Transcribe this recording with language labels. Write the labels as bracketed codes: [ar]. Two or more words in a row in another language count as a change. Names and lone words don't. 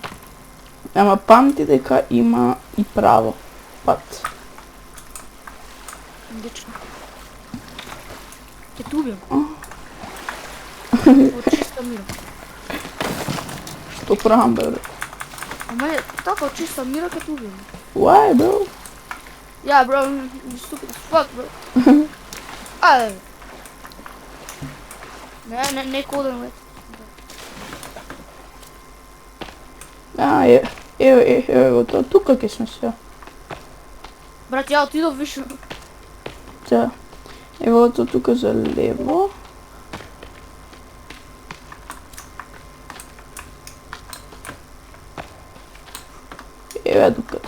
[mk] Ама памти дека има и право пат. Одлично. Ќе те убијам. Од чиста мира. Што правам, бе, брат? Ама е, така од чиста мира ќе те убијам. [en] Why, bro? Yeah, bro, you stupid as fuck, bro. [mk] Ајде. Не [en] cold and wet. [mk] Ево, тука ќе сме се. Брат, ја отидов више. Да. Ево тука за лево. Еве дуката.